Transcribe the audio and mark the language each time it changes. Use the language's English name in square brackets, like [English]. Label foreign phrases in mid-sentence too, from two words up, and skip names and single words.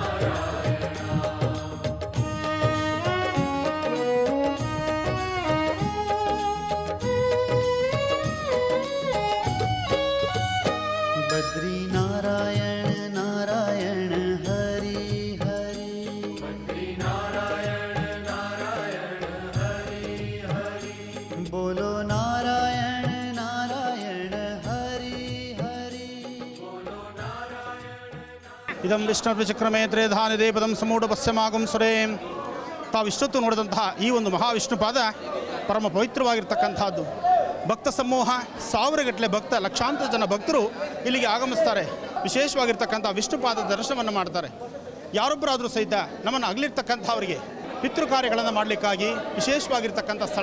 [Hindi] बद्री नारायण नारायण हरि हरि. बद्री नारायण नारायण हरि हरि. बोलो नारायण नारायण हरि हरि. बोलो नारायण. [Sanskrit] ಇದಂ ವಿಷ್ಣುರ್ವಿಚಕ್ರಮೇ ತ್ರೇಧಾನಿದೆ ಪದಂ ಸಮೂಢ ಪಶ್ಯಮಾಗಂ ಸುರೇ. [Kannada] ತಾವು ಇಷ್ಟೊತ್ತು ನೋಡಿದಂತಹ ಈ ಒಂದು ಮಹಾವಿಷ್ಣುಪಾದ ಪರಮ ಪವಿತ್ರವಾಗಿರ್ತಕ್ಕಂಥದ್ದು. ಭಕ್ತ ಸಮೂಹ 1000ಗಟ್ಟಲೆ ಲಕ್ಷಾಂತರ ಜನ ಭಕ್ತರು ಇಲ್ಲಿಗೆ ಆಗಮಿಸ್ತಾರೆ. ವಿಶೇಷವಾಗಿರ್ತಕ್ಕಂಥ ವಿಷ್ಣುಪಾದ ದರ್ಶನವನ್ನು ಮಾಡ್ತಾರೆ. ಯಾರೊಬ್ಬರಾದರೂ ಸಹಿತ ನಮ್ಮನ್ನು ಅಗಲಿರ್ತಕ್ಕಂಥವರಿಗೆ ಪಿತೃ ಕಾರ್ಯಗಳನ್ನು ಮಾಡಲಿಕ್ಕಾಗಿ ವಿಶೇಷವಾಗಿರ್ತಕ್ಕಂಥ ಸ್ಥಳ.